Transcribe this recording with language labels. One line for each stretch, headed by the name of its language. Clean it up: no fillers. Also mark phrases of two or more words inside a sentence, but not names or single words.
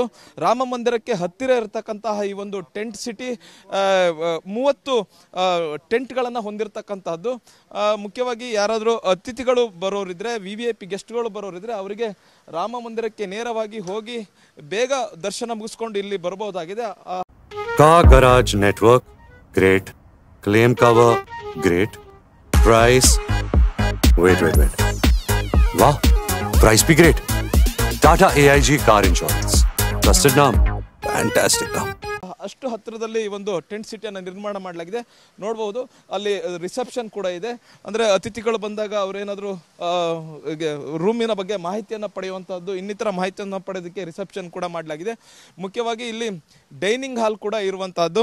Kannada: ರಾಮ ಮಂದಿರಕ್ಕೆ ಹತ್ತಿರ ಇರತಕ್ಕಂತಹ ಈ ಒಂದು
English: tent city
Kannada: 30 ಟೆಂಟ್ಗಳನ್ನು ಹೊಂದಿರತಕ್ಕಂತಹದ್ದು. ಮುಖ್ಯವಾಗಿ ಯಾರಾದರೂ ಅತಿಥಿಗಳು ಬರೋರಿದ್ರೆ, ವಿವಿಐಪಿ ಗೆಸ್ಟ್ಗಳು ಬರೋರಿದ್ರೆ ಅವರಿಗೆ ರಾಮ ಮಂದಿರಕ್ಕೆ ನೇರವಾಗಿ ಹೋಗಿ ಬೇಗ ದರ್ಶನ ಮುಗಿಸ್ಕೊಂಡು ಇಲ್ಲಿ ಬರಬಹುದಾಗಿದೆ.
English: car garage network great, claim cover great, price wait wah, price bhi great. Tata AIG car insurance, trusted naam, fantastic naam.
Kannada: ಅಷ್ಟು ಹತ್ತಿರದಲ್ಲಿ ಈ ಒಂದು ಟೆಂಟ್ ಸಿಟಿಯನ್ನು ನಿರ್ಮಾಣ ಮಾಡಲಾಗಿದೆ. ನೋಡಬಹುದು ಅಲ್ಲಿ ರಿಸೆಪ್ಷನ್ ಕೂಡ ಇದೆ. ಅಂದರೆ ಅತಿಥಿಗಳು ಬಂದಾಗ ಅವರೇನಾದರೂ ರೂಮಿನ ಬಗ್ಗೆ ಮಾಹಿತಿಯನ್ನು ಪಡೆಯುವಂಥದ್ದು, ಇನ್ನಿತರ ಮಾಹಿತಿಯನ್ನು ಪಡೆಯೋದಕ್ಕೆ ರಿಸೆಪ್ಷನ್ ಕೂಡ ಮಾಡಲಾಗಿದೆ. ಮುಖ್ಯವಾಗಿ ಇಲ್ಲಿ
English: dining hall
Kannada: ಕೂಡ ಇರುವಂತಹದ್ದು.